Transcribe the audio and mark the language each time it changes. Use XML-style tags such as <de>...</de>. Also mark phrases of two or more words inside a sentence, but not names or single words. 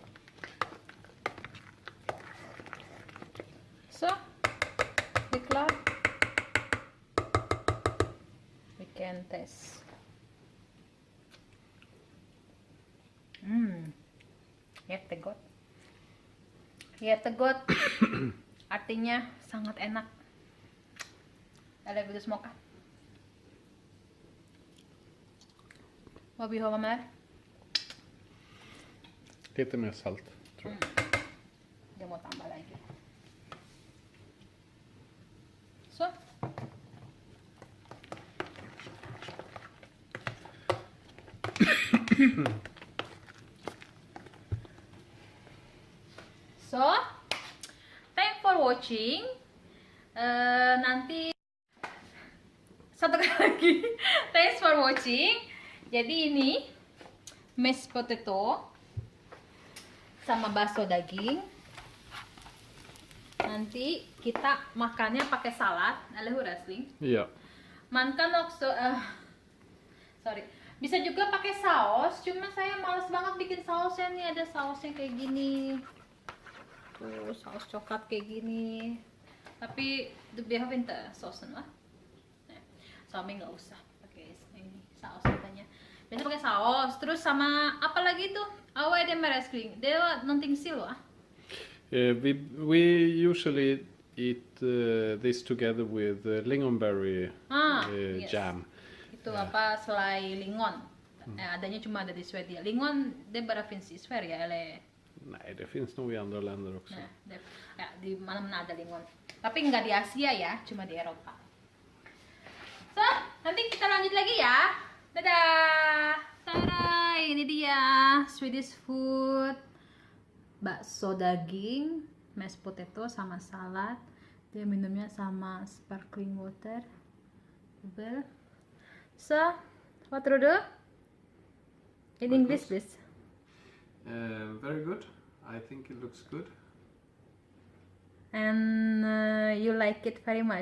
<sv>So, we klar.</sv> <en>We can taste.</en> <sv>Jättegott. Jättegott.</sv> <id>Artinya sangat enak.</id> <sv>Eller vill du smaka? Vad vi har med? Lite mer salt, tror jag.</sv> <id>Dia mau tambah lagi.</id> <en>So. So, thanks for watching.</en> <id>Nanti satu kali lagi.</id> <en>Thanks for watching.</en> <id>Jadi ini</id> <en>mashed potato</en> <id>sama bakso daging. Nanti kita makannya pakai salad,</id> <sv>eller hur älskling? Ja. Man kan också,</sv> <id>sorry, bisa juga pakai saus. Cuma saya males banget bikin sausnya nih. Ada sausnya kayak gini. Tuh saus coklat kayak gini. Tapi</id> <sv>du behöver inte såsen va?</sv> <id>Nej, Sami nggak usah pakai ini saus katanya. Biasa pakai saus. Terus sama apa lagi tuh? Apa</id> <sv>är det med älskling? Det var någonting till va?</sv> <en>We usually eat this together with lingonberry Yes. jam.</en> <id>Itu apa selai lingon. Adanya cuma ada di Swedia.</id> <sv>Lingon det bara finns i Sverige eller? Nej, det finns nog i andra länder också.</sv> <id>Nah, ya, di mana-mana ada lingon. Tapi nggak di Asia ya, cuma di Eropa. So, nanti kita lanjut lagi ya. Dadah. Tada, ini dia</id> <en>Swedish food.</en> <id>Bakso daging,</id> <en>mashed potato</en> <id>sama salad. Dia minumnya sama</id> <en>sparkling water.</en> <id>Well.</id> <en>So, what to do? In English, please. Very good. I think it looks good. And you like it very much.</en>